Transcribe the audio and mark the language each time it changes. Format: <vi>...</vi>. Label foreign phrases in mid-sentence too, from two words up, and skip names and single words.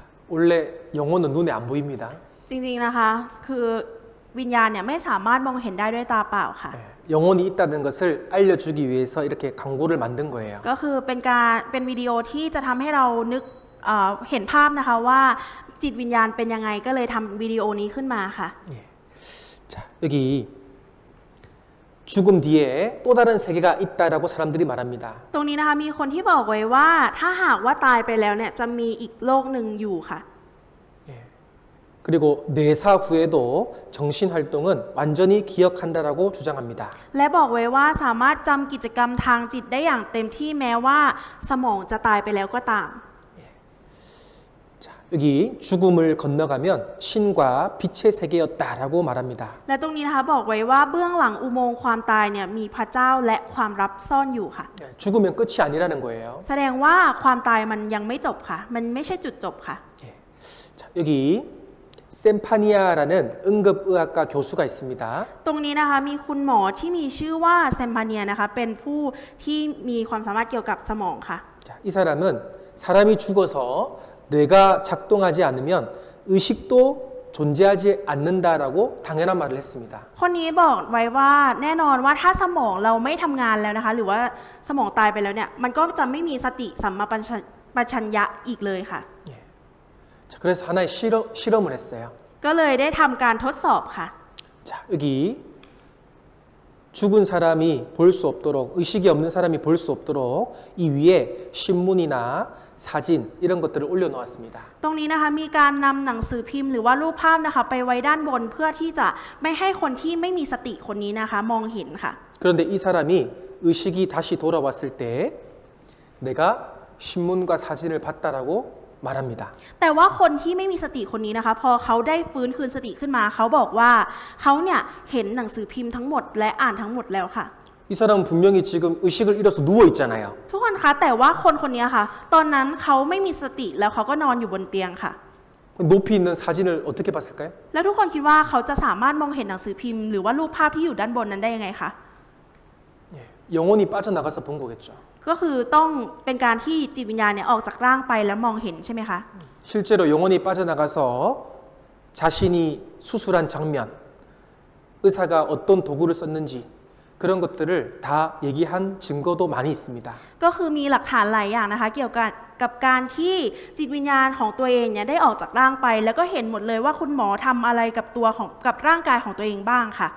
<ko>원래 영혼은 눈에 안 보입니다.</ko> <th>จริงๆนะคะคือวิญญาณเนี่ยไม่สามารถมองเห็นได้ด้วยตาเปล่าค่ะ</th> <ko>예, 영혼이 있다는 것을 알려주기 위해서 이렇게 광고를 만든 거예요.</ko> <th>ก็คือเป็นวิดีโอที่จะทำให้เรานึกเห็นภาพนะคะว่าจิตวิญญาณเป็นยังไงก็เลยทำวิดีโอนี้ขึ้นมาค่ะ</th> <ko>예. 자, 여기 죽음 뒤에 또 다른 세계가 있다라고 사람들이 말합니다.</ko> <th>ตรงนี้นะคะมีคนที่บอกไว้ว่าถ้าหากว่าตายไปแล้วเนี่ยจะมีอีกโลกหนึ่งอยู่ค่ะ</th> <ko>예. 그리고 내사 후에도 정신 활동은 완전히 기억한다라고 주장합니다.</ko> <th>และบอกไว้ว่าสามารถจำกิจกรรมทางจิตได้อย่างเต็มที่แม้ว่าสมองจะตายไปแล้วก็ตาม</th> <ko>자, 여기 죽음을 건너가면 신과 빛의 세계였다라고 말합니다.</ko> <th>และตรงนี้นะคะบอกไว้ว่าเบื้องหลังอุโมงค์ความตายเนี่ยมีพระเจ้าและความลับซ่อนอยู่ค่ะ</th> <ko>예, 죽으면 끝이 아니라는 거예요.</ko> <th>แสดงว่าความตายมันยังไม่จบค่ะ มันไม่ใช่จุดจบค่ะ</th> <ko>예. 자, 여기 셈파니아라는 응급의학과 교수가 있습니다.</ko> <th>ตรงนี้นะคะมีคุณหมอที่มีชื่อว่าเซมพาเนียนะคะเป็นผู้ที่มีความสามารถเกี่ยวกับสมองค่ะ</th> <ko>자, 이 사람은 사람이 죽어서 뇌가 작동하지 않으면 의식도 존재하지 않는다라고 당연한 말을 했습니다.</ko> <th>คนนี้บอกไว้ว่าแน่นอนว่าถ้าสมองเราไม่ทำงานแล้วนะคะหรือว่าสมองตายไปแล้วเนี่ยมันก็จะไม่มีสติสัมมาปัญชัญญะอีกเลยค่ะ</th> <ko>예. 자, 그래서 하나의 실험을 했어요.</ko> <th>ก็เลยได้ทำการทดสอบค่ะ</th> <ko>자, 여기 죽은 사람이 볼 수 없도록 의식이 없는 사람이 볼 수 없도록 이 위에 신문이나 사진 이런 것들을 올려놓았습니다.</ko> <th>ตรงนี้นะคะมีการนำหนังสือพิมพ์หรือว่ารูปภาพนะคะไปไว้ด้านบนเพื่อที่จะไม่ให้คนที่ไม่มีสติคนนี้นะคะมองเห็นค่ะ</th> <ko>그런데 이 사람이 의식이 다시 돌아왔을 때 내가 신문과 사진을 봤다라고 말합니다.</ko> <th>แต่ว่าคนที่ไม่มีสติคนนี้นะคะพอเขาได้ฟื้นคืนสติขึ้นมาเขาบอกว่าเขาเนี่ยเห็นหนังสือพิมพ์ทั้งหมดและอ่านทั้งหมดแล้วค่ะ</th> <ko>이 사람은 분명히 지금 의식을 잃어서 누워 있잖아요.</ko> <th>ทุกคนคะแต่ว่าคนนี้ค่ะตอนนั้นเขาไม่มีสติแล้วเขาก็นอนอยู่บนเตียงค่ะ</th> <ko>높이 있는 사진을 어떻게 봤을까요?</ko> <th>แล้วทุกคนคิดว่าเขาจะสามารถมองเห็นหนังสือพิมพ์หรือว่ารูปภาพที่อยู่ด้านบนนั้นได้ยังไงคะ</th> <ko>예, 영혼이 빠져나가서 본 거겠죠.</ko> <th>ก็คือต้องเป็นการที่จิตวิญญาณเนี่ยออกจากร่างไปแล้วมองเห็นใช่ไหมคะ</th> <ko>실제로 영혼이 빠져나가서 자신이 수술한 장면, 의사가 어떤 도구를 썼는지 그런 것들을 다 얘기한 증거도 많이 있습니다.</ko> <th>ก็คือมีหลักฐานหลายอย่างนะคะเกี่ยวกับการที่จิตวิญญาณของตัวเองเนี่ยได้ออกจากร่างไป แล้วก็เห็นหมดเลยว่าคุณหมอทำอะไรกับร่างกายของตัวเองบ้างค่ะ</th>